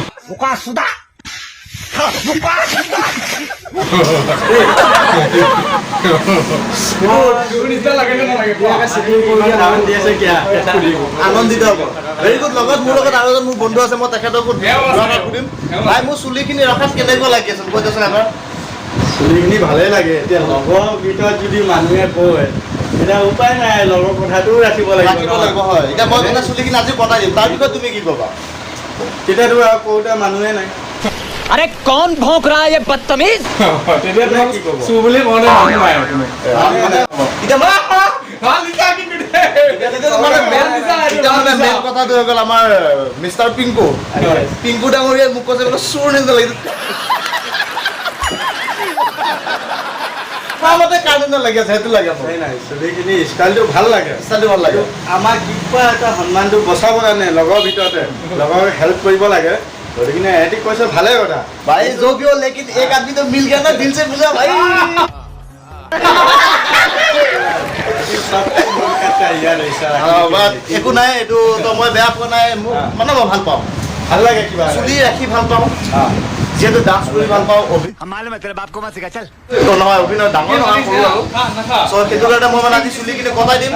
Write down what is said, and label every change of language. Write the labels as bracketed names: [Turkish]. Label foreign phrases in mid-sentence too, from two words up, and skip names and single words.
[Assamese] আনন্দিত হ'ব [English] very good [Assamese] লগত মোৰ লগত আৰু এজন মোৰ বন্ধু আছে মই তেখেতকো সুধিম ভাই মোৰ চুলিখিনি ৰখাত কেনেকুৱা লাগি আছে কৈ দিয়কচোন এবাৰ চুলিখিনি ভালেই লাগে এতিয়া লগৰ ভিতৰত যদি মানুহে কয় এতিয়া উপায় নাই লগৰ কথাটোও ৰাখিব লাগিব হয় এতিয়া মই মানে চুলিখিনি আজি কটাই দিম তাৰ বিষয়ে তুমি কি ক'বা তেতিয়াতো আৰু কওঁতে মানুহে নাই [Hindi] अरे कौन भौंक रहा है ये बदतमीज [Assamese] তেতিয়া তোমাক কি ক'ব চুৰ বুলি কওঁতে মানুহ নাই তুমি এতিয়া মেইন কথাটো হৈ গ'ল আমাৰ মিষ্টাৰ পিংকু ডাঙৰীয়াই মোক কৈছে বোলে চুৰ নিচিনা লাগিছে কাৰ নিচিনা লাগি আছে সেইটো লাগে নাই চুলিখিনি ষ্টাইলটো ভাল লাগে আমাক কিবা এটা সন্মানটো বচাব কাৰণে লগৰ ভিতৰতে লগৰ হেল্প কৰিব লাগে গতিকে এহেঁতি কৈছে ভালে কথা [Hindi] भाई जो भी हो लेकिन एक आदमी तो मिल गया ना दिल से मिला भाई [Assamese] একো নাই এইটো তো মই বেয়া পোৱা নাই মোক মানে মই ভাল পাওঁ ভাল লাগে কিবা চুলি ৰাখি ভাল পাওঁ যেহেতু ডান্স কৰি ভাল পাওঁ নহয় অভিনয় ডাঙৰ নহয় সৰু আৰু চ' সেইটো কাৰণে মই মানে আজি চুলিখিনি কটাই দিম